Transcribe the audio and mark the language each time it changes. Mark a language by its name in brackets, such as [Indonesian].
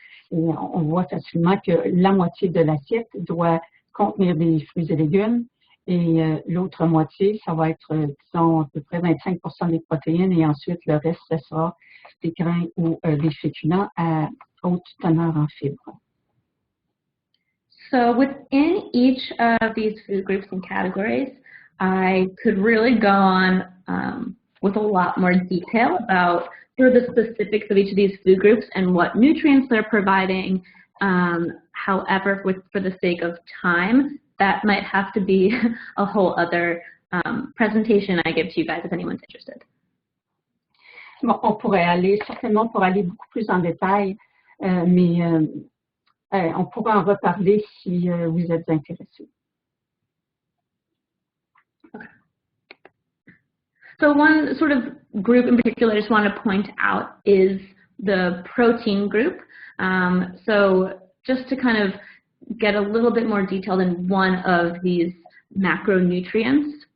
[French] Et on voit facilement que la moitié de l'assiette doit contenir des fruits et légumes et l'autre moitié, ça va être, disons, à peu près 25% des protéines et ensuite le reste, ce sera des grains ou des féculents à haute teneur en fibres. [English] So within each of these food groups and categories, I could really go on with a lot more detail about sort of the specifics of each of these food groups and what nutrients they're providing. However, for the sake of time, that might have to be a whole other presentation I give to you guys if anyone's interested. [French] Bon, on pourrait certainement pour aller beaucoup plus en détail, mais on pourra en reparler si vous êtes intéressés. [English] So one sort of group in particular I just want to point out is the protein group. So just to kind of get a little bit more detailed in one of these macronutrients.